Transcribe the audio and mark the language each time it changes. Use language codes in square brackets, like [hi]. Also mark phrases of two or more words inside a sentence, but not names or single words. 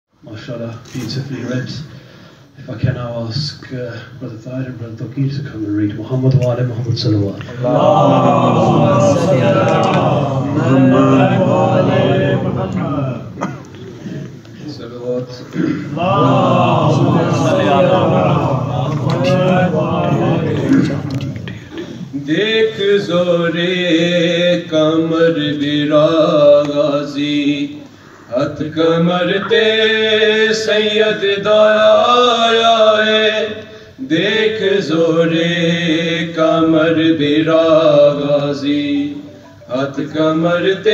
[en] MashaAllah, beautifully read. If I can now ask Brother Tahir and Brother Tawqir to come and read [ar] محمد وعلى محمد صلوات. اللهم صل على محمد وعلى محمد. Salawat. اللهم صل على محمد وعلى محمد. [pa] دیکھ زورے کمر برا غازی ہتھ کمر تے سید دایا ہے دیکھ زورے کمر برا غازی ہتھ کمر تے